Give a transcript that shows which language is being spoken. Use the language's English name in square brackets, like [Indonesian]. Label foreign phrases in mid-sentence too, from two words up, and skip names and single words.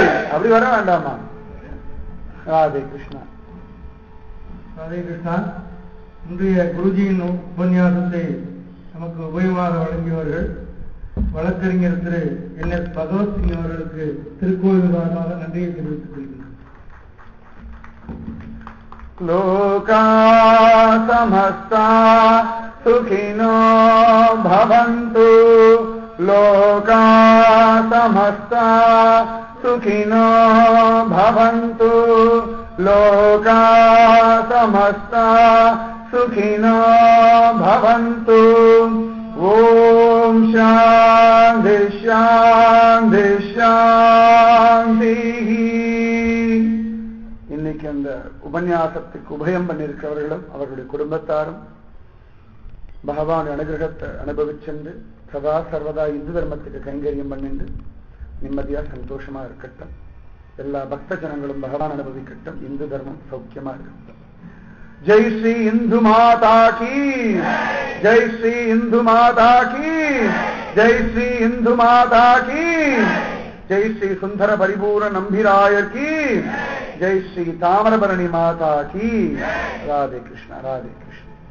[Tamil] அப்படி வர வேண்டாமா? ராதே கிருஷ்ணா ராதே கிருஷ்ணா. இன்றைய குருஜியின் உபன்யாசத்தை நமக்கு உபயோகமாக வழங்கியவர்கள் வழக்கறிஞர் திரு NS பகவத் சிங் அவர்களுக்கு திருக்கோயில் சார்பாக நன்றியை தெரிவித்துக் கொள்கிறேன். [Sanskrit] लोकाः समस्ताः सुखिनो भवन्तु, लोकाः समस्ताः सुखिनो भवन्तु, लोकाः समस्ताः சுகினோ பவந்து, லோகா சமஸ்தா सुखिनो भवन्तु। ओम शांति शांति शांति। [Tamil] இன்னைக்கு அந்த உபன்யாசத்துக்கு உபயம் பண்ணியிருக்கிறவர்களும் அவர்களுடைய குடும்பத்தாரும் பகவான் அனுகிரகத்தை அனுபவிச்சென்று சதா சர்வதா இந்து தர்மத்துக்கு கைங்கரியம் பண்ணிட்டு நிம்மதியா சந்தோஷமா இருக்கட்டும். எல்லா பக்த ஜனங்களும் பகவான் அனுபவிக்கட்டும். இந்து தர்மம் சௌக்கியமா இருக்கட்டும். [Hindi] जय श्री इंदु माता की, जय श्री इंदु माता की, जय श्री इंदु माता की, जय श्री सुंदर परिपूर्ण नंबिरायर की, जय श्री ताम्रबरणी माता की। राधे कृष्ण राधे कृष्ण।